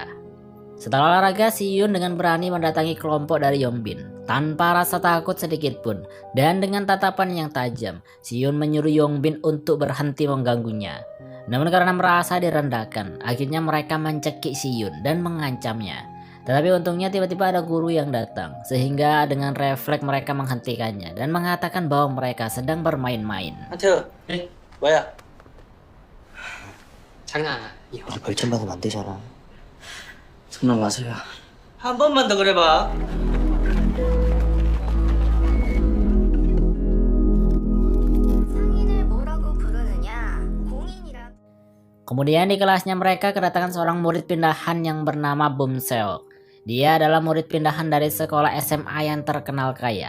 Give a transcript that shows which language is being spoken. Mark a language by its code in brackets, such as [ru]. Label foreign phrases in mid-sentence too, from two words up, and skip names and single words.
[id] Setelah olahraga, Siun dengan berani mendatangi kelompok dari Yongbin tanpa rasa takut sedikit pun, dan dengan tatapan yang tajam, Siun menyuruh Yongbin untuk berhenti mengganggunya. Namun karena merasa direndahkan, akhirnya mereka mencekik Siun dan mengancamnya. Tetapi untungnya tiba-tiba ada guru yang datang, sehingga dengan refleks mereka menghentikannya dan mengatakan bahwa mereka sedang bermain-main. [ko] 한태야, 뭐야? 장난 아니야. 우리 벌점 받으면 안 되잖아. 장난 마세요. 한 번만 더 그래봐. [id] Kemudian di kelasnya mereka kedatangan seorang murid pindahan yang bernama Bum Seok. Dia adalah murid pindahan dari sekolah SMA yang terkenal kaya.